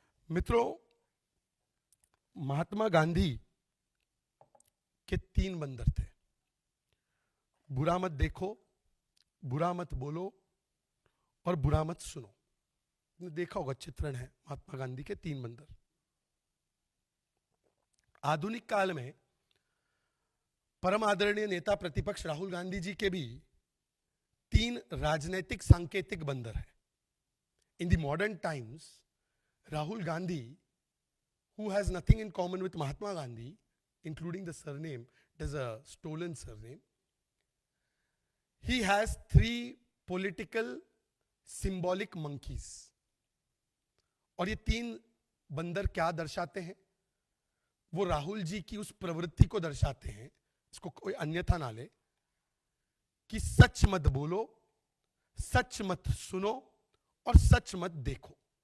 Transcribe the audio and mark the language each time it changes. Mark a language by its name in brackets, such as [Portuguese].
[Hindi] मित्रों, महात्मा गांधी के 3 बंदर थे, बुरा मत देखो, बुरा मत बोलो और बुरा मत सुनो। आपने देखा होगा, चित्रण है महात्मा गांधी के 3 बंदर। आधुनिक काल में परम आदरणीय नेता प्रतिपक्ष राहुल गांधी जी के भी 3 राजनीतिक सांकेतिक बंदर हैं। [English] In the modern times, Rahul Gandhi, who has nothing in common with Mahatma Gandhi, including the surname, it is a stolen surname. He has 3 political symbolic monkeys. [Hindi] और ये 3 बंदर क्या दर्शाते हैं? वो राहुल जी की उस प्रवृत्ति को दर्शाते हैं, इसको कोई अन्यथा ना ले, कि सच मत बोलो, सच मत सुनो और सच मत देखो।